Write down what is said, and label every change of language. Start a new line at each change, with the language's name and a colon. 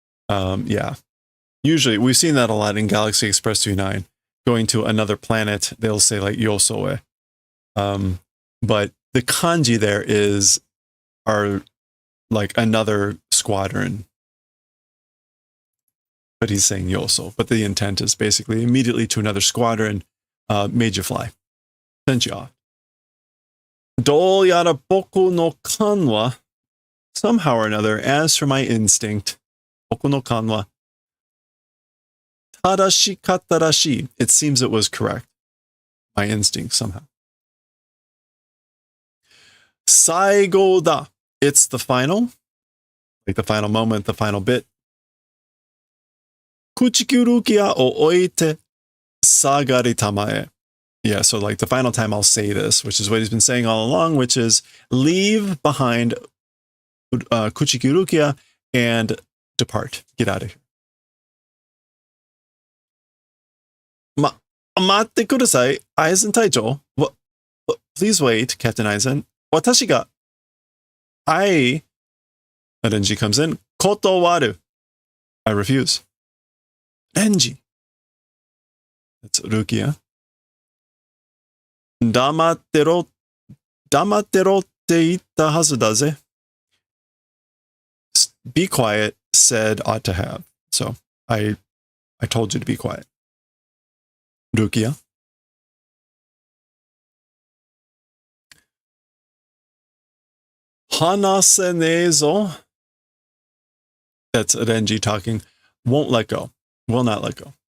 English: Yeah. Usually, we've seen that a lot in Galaxy Express 29. Going to another planet, they'll say like Yosoe. But the kanji there are like another squadron. But he's saying yoso. But the intent is basically immediately to another squadron, made you fly. Sent you off.
Japanese: どうやら僕の勘は
English: somehow or another, as for my instinct,
Japanese: 僕の勘は正しかったらしい.
English: It seems it was correct. My instinct somehow.
Japanese: 最後だ.
English: It's the final. Like the final moment, the final bit.
Japanese: 口切き屋を置いて下がりたまえ.
English: Yeah, so like the final time I'll say this, which is what he's been saying all along, which is leave behind kuchikirukia and depart. Get out of here.
Japanese: 待ってください、Aizen 隊長.
English: Please wait, Captain Aizen.
Japanese: 私が
English: and then she comes in.
Japanese: 断る.
English: I refuse. Renji. That's Rukia.
Japanese: 黙ってろって言ったはずだぜ.
English: Be quiet said ought to have. So I told you to be quiet. Rukia. Hanasenezo. That's Renji talking. Won't let go. Will not let go.